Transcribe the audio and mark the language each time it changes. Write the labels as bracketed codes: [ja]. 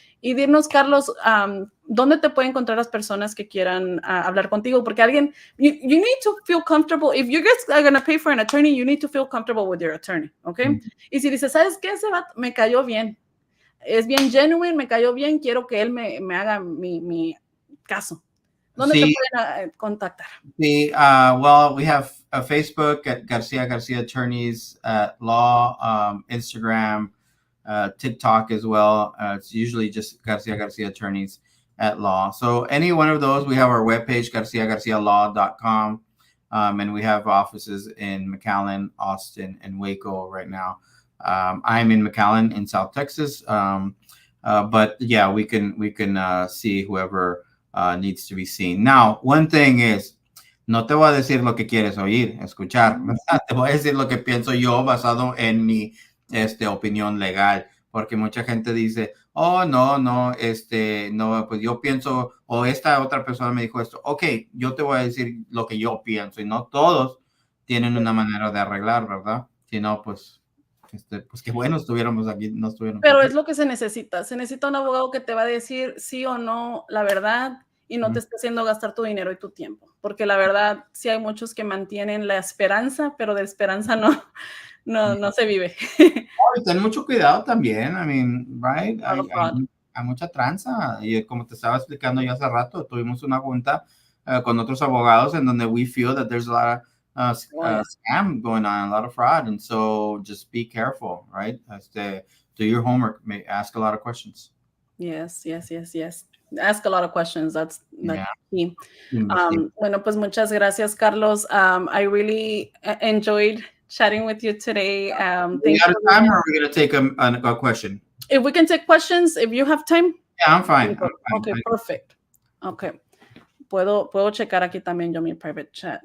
[es] Y dinos, Carlos, ¿dónde te pueden encontrar las personas que quieran hablar contigo? Porque alguien, [en] you need to feel comfortable. If you guys are going to pay for an attorney, you need to feel comfortable with your attorney, ¿ok? [es] Y si dices, ¿sabes qué? Ese vato me cayó bien. Es bien genuine, me cayó bien. Quiero que él me haga mi caso. ¿Dónde te pueden contactar? [en] Sí, well, we have a Facebook at Garcia Attorneys Law, Instagram, TikTok as well. It's usually just Garcia Attorneys at Law. So any one of those, we have our webpage, garcialaw.com, and we have offices in McAllen, Austin, and Waco right now. I'm in McAllen in South Texas, but yeah, we can see whoever needs to be seen. Now, one thing is, [es] no te voy a decir lo que quieres oír, escuchar, ¿verdad? Te voy a decir lo que pienso yo basado en mi opinión legal, porque mucha gente dice, oh, no, pues yo pienso, o esta otra persona me dijo esto. Ok, yo te voy a decir lo que yo pienso, y no todos tienen una manera de arreglar, ¿verdad? Si no, pues qué bueno estuviéramos aquí, no estuviéramos Pero aquí. es lo que se necesita un abogado que te va a decir sí o no la verdad y no te esté haciendo gastar tu dinero y tu tiempo, porque la verdad sí hay muchos que mantienen la esperanza, pero de esperanza no se vive. Ten mucho cuidado también, [en] I mean, right? [es] Hay mucha tranza, y como te estaba explicando yo hace rato, tuvimos una junta con otros abogados en donde [en] we feel that there's a lot of scam going on, a lot of fraud, and so just be careful, right? Do your homework, ask a lot of questions. Yes. Ask a lot of questions. That's key. [es] Bueno, pues muchas gracias, Carlos. [en] I really enjoyed chatting with you today. Are we out of time, or are we going to take a question? If we can take questions, if you have time. Yeah, I'm fine. Okay, perfect. Okay. [es] Puedo checar aquí también yo mi private chat.